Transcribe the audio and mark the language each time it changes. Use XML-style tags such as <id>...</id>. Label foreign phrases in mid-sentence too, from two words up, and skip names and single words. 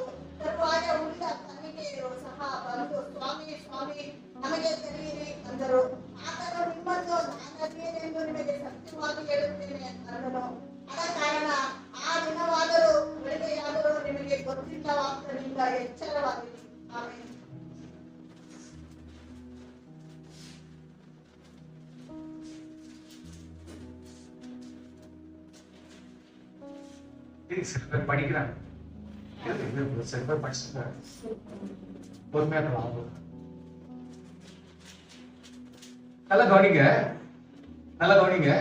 <kn>ತರುವಾಯ ಉಳಿದ ಕನ್ನಿಕೆಯರು ಸಹ ಬಂದು, ಸ್ವಾಮಿ ಸ್ವಾಮಿ, ನಮಗೆ ತೆರೆಯಿರಿ ಅಂದರು. ಆತನು, ನಿಮ್ಮನ್ನು ನಾನದೇನೆಂದು ನಿಮಗೆ ಸತ್ಯವಾಗಿ ಹೇಳುತ್ತೇನೆ ಅಂದನು. ಆದ ಕಾರಣ ಆ ದಿನವಾದರೂ ಬೆಳಗ್ಗೆಯಾದರೂ ನಿಮಗೆ ಗೊತ್ತಿಲ್ಲವಾದ್ದರಿಂದ ಎಚ್ಚರವಾಗಿರಿ. ಆಮೆನ್.</kn> <ta>சில பேர் படிக்கிறாங்க, சில பேர் படிச்சுட்டாங்க. பொறுமையா இருக்கலாம். நல்லா கவனிங்க.</ta>